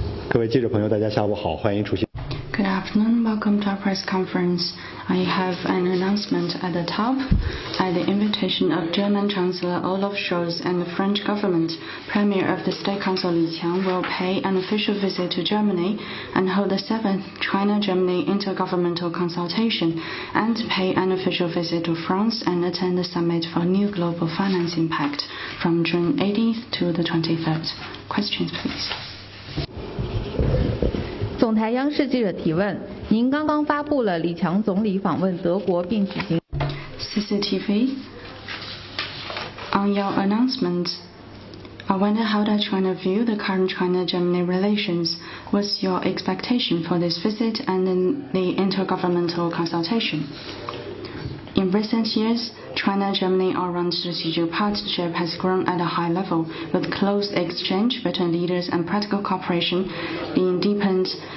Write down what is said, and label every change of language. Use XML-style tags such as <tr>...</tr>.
<zh>各位记者朋友，大家下午好，欢迎出席。</zh> <en>Good afternoon, welcome to our press conference. I have an announcement at the top. At the invitation of German Chancellor Olaf Scholz and the French government, Premier of the State Council Li Qiang will pay an official visit to Germany and hold the 7th China-Germany Intergovernmental Consultation and pay an official visit to France and attend the Summit for New Global Financing Pact from June 18th to the 23rd. Questions, please.</en> <zh>总台央视记者提问：您刚刚发布了李强总理访问德国并举行。</zh> <en>CCTV. On your announcement, I wonder how does China view the current China-Germany relations? What's your expectation for this visit and the intergovernmental consultation? In recent years, China-Germany all-round strategic partnership has grown at a high level, with close exchange between leaders and practical cooperation being deepened.</en>